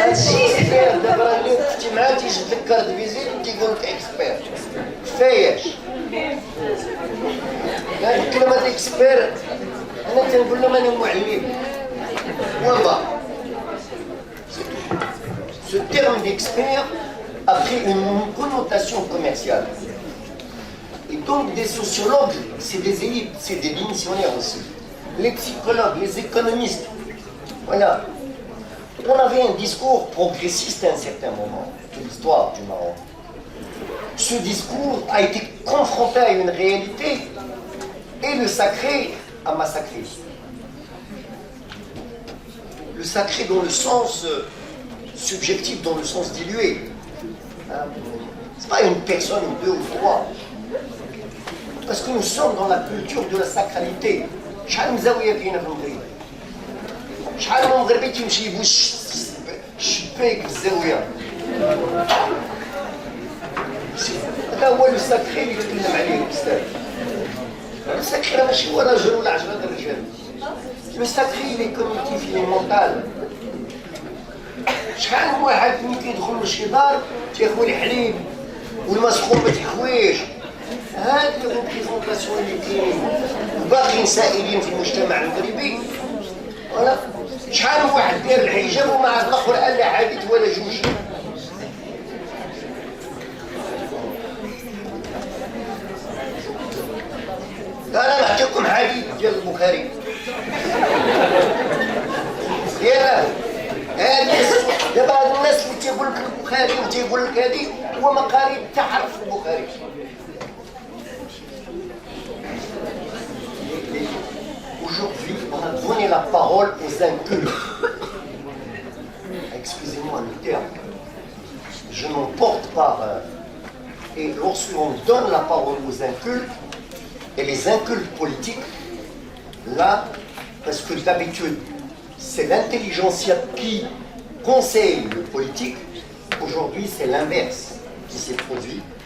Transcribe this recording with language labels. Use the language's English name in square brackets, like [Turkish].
[Arabic] اكسبير دابا اللي كنتي معاه تيجي لك كارت فيزيت تيقول لك اكسبير كفاياش كلمه اكسبير انا تنقول لهم انا معلم [French] Point bas. Ce terme d'expert a pris une connotation commerciale. Et donc des sociologues, c'est des élites, c'est des démissionnaires aussi. Les psychologues, les économistes. Voilà. On avait un discours progressiste à un certain moment de l'histoire du Maroc. Ce discours a été confronté à une réalité et le sacré a massacré. Le sacré dans le sens subjectif, dans le sens dilué. Ce n'est pas une personne, ou deux ou trois. Parce que nous sommes dans la culture de la sacralité. [Arabic] شحال من زاوية كاينة في المغرب؟ شحال من مغربي تيمشي يبوس الشباك في الزاوية؟ هذا هو لو ساكري اللي تكلم عليه الأستاذ. لو ساكري ماشي هو راجل ولا 10 رجال. لو ساكري اللي كوميتيف اللي مونتال. شحال من واحد ملي كيدخل لشي دار تياخذ الحليب والما سخون ما تيخويش. هذه الريبريزونطاسيون اللي كاينين باقيين سائلين في المجتمع المغربي. ولا شحال من واحد داير الحجاب وما عاد الاخر لا حادث ولا جوج. انا نعطيكم حديث ديال البخاري. يلا هذه دابا هاد الناس اللي تيقول لك البخاري وتيقول لك هذه هو ما قاري حتى حرف في البخاري. [French] Aujourd'hui, on a donné la parole aux incultes. Excusez-moi le terme. Je m'en porte par... et lorsqu'on donne la parole aux incultes, et les incultes politiques, là, parce que d'habitude, c'est l'intelligentsia qui conseille le politique, aujourd'hui c'est l'inverse qui s'est produit.